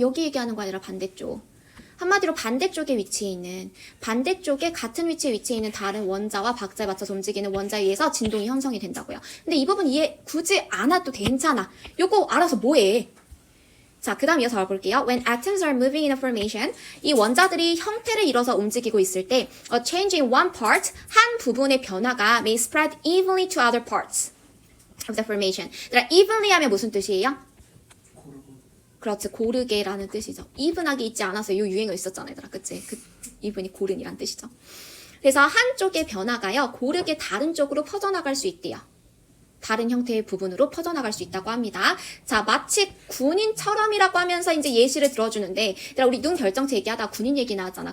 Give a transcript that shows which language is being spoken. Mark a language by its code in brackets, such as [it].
[ko] 여기 얘기하는 거 아니라 반대쪽. 한마디로 반대쪽에 위치해 있는, 반대쪽에 같은 위치에 위치해 있는 다른 원자와 박자에 맞춰서 움직이는 원자에 의해서 진동이 형성이 된다고요. 근데 이 부분 이해 굳이 안 해도 괜찮아. 요거 알아서 뭐해? 자, 그 다음 이어서 알아볼게요. [en] When atoms are moving in a formation, [ko] 이 원자들이 형태를 이뤄서 움직이고 있을 때 [en] a change in one part, [ko] 한 부분의 변화가 [en] may spread evenly to other parts of the formation. [ko] 얘들아, evenly 하면 무슨 뜻이에요? 그렇지, 고르게라는 뜻이죠. even하게 있지 않았어요. 요 유행어 있었잖아요, 얘들아. 그치? 그 even이 고른이란 뜻이죠. 그래서 한쪽의 변화가요, 고르게 다른 쪽으로 퍼져나갈 수 있대요. 다른 형태의 부분으로 퍼져나갈 수 있다고 합니다. 자, 마치 군인처럼이라고 하면서 이제 예시를 들어주는데, 우리 눈 결정체 얘기하다가 군인 얘기 나왔잖아.